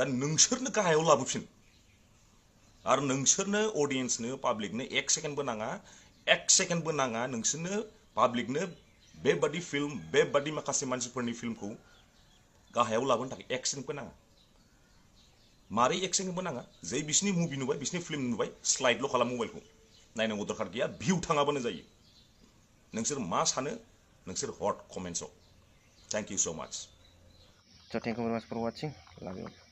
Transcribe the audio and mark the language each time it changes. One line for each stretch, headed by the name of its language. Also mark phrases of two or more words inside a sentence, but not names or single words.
Bodo: नोंसोरनो गाहायाव लाबोफिन आरो नोंसोरनो अडियेन्सनो पाब्लिकनो 1 सेकेन्डबो नाङा नोंसोरनो पाब्लिकनो बेबादि फिल्म बेबादि माखासे मानसिफोरनि फिल्मखौ गाहायाव लाबोनो थाखाय 1 सेकेन्डबो नाङा मारै 1 सेकेन्डबो नाङा जै बिसिनि मुभि नुबाय बिसिनि फिल्म नुबाय स्लाइडल' खालाम मबाइलखौ नायनांगौ दरखार गैया भिउ थाङाबानो जायो नोंसोर मा सानो नोंसोर हर कमेन्ट्सआव
English: thank you so much So thank you very much for watching. Love you.